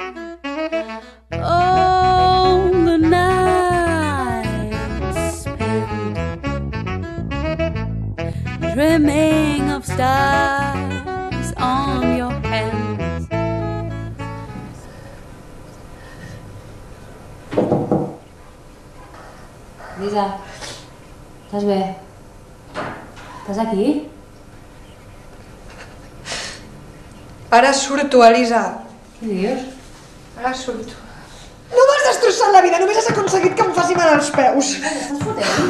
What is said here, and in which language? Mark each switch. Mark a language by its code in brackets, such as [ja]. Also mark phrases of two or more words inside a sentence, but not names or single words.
[en] Oh, the night spent dreaming of stars on your hands. [ca] Lisa, estàs bé? Estàs aquí? Ara surto, Elisa. Què dius? Ara surto. No m'has destrossat la vida, només has aconseguit que em faci mal als peus. Estàs fotent?